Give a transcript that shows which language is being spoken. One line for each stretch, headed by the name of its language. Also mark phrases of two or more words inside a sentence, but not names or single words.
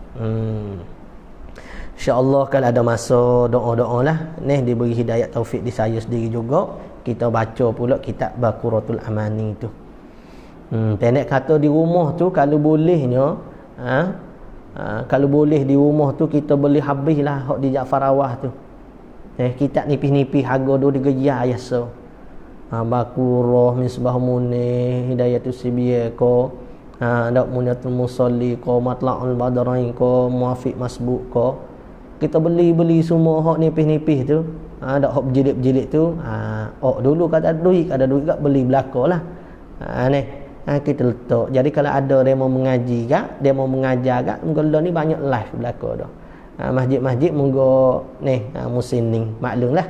Malay: InsyaAllah kalau ada masa doa-doa lah ni, diberi hidayat taufik di saya sendiri juga, kita baca pula kitab Baqaratul Amani tu. Pendek kata di rumah tu kalau bolehnya, kalau boleh di rumah tu kita beli habislah hak di Ja'far Awah tu. Kitab nipis-nipis harga RM2 biasa. Baqarah, Misbah Munir, Hidayatus Sibiyah ko, Dak Munyatul Musalli ko, Matla'ul Badrain ko, Muafiq Masbuk ko. kita beli semua hok nipis-nipis tu, dak hok berjilid-berjilid tu, dulu kada duit kat beli belaka lah. Kita letak. Jadi kalau ada demo mengaji gak, demo mengajar gak, mungkin ni banyak live belaka dah. Masjid-masjid munggo ni musim ni maklumlah.